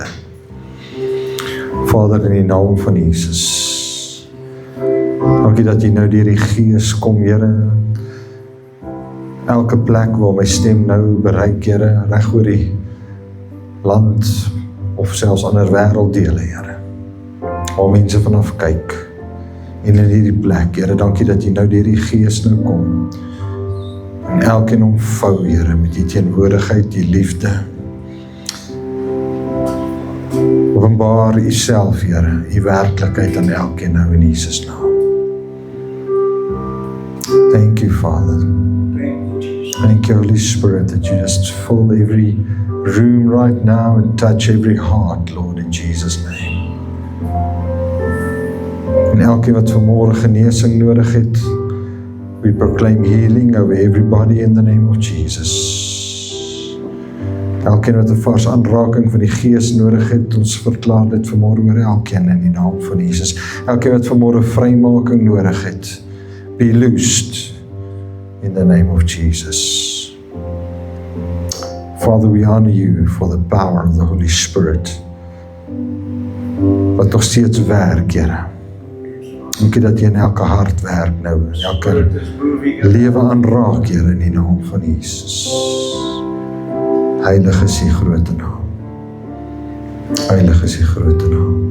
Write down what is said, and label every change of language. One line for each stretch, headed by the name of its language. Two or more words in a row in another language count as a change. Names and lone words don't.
Afrikaans: Vader, in die naam van Jesus, dankie dat jy nou deur die Gees kom, Here, elke plek waar my stem nou bereik, Here, reg oor die land, of selfs ander wêrelddele, Here, waar mense vanaf kyk, en in hierdie plek, Here, dankie dat jy nou deur die Gees nou kom, en elkeen omvou, Here, met die teenwoordigheid, die liefde. Openbaar u self, Here, u werklikheid aan elkeen nou in Jesus naam.
English: Thank you, Father. Thank you, Holy Spirit, that you just fill every room right now and touch every heart, Lord, in Jesus' name.
Afrikaans: En elkeen wat vanmôre genesing nodig het,
English: we proclaim healing over everybody in the name of Jesus.
Afrikaans: Elkeen wat 'n vars aanraking van die Gees nodig het, ons verklaar dit vanmôre oor elkeen in die naam van Jesus. Elkeen wat vanmôre vrymaking nodig het,
English: be loosed in the name of Jesus. Father, we honor you for the power of the Holy Spirit,
Afrikaans: wat nog steeds werk, Here. Dankie dat jy in elke hart werk nou, in elke lewe aanraak, Here, in die naam van Jesus. Heilig is die grote naam. Heilig is die grote naam.